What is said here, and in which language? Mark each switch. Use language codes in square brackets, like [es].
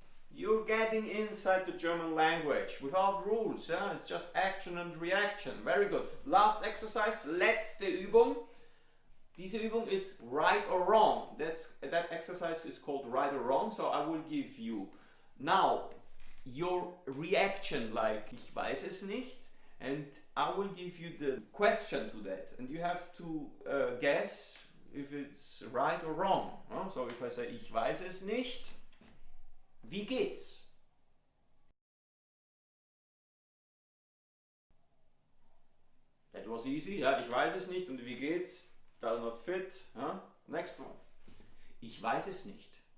[en] You're getting inside the German language without rules, yeah? It's just action and reaction. Very good. Last exercise, [de] letzte Übung. Diese Übung ist [en] right or wrong. That exercise is called right or wrong, so I will give you now your reaction like [de] ich weiß es nicht [en] and I will give you the question to that and you have to guess if it's right or wrong. So if I say [de] ich weiß es nicht, wie geht's? [en] That was easy, ja, [de] ich weiß es nicht und wie geht's? [en] Does not fit. Huh? Next one. [de] Ich weiß es nicht.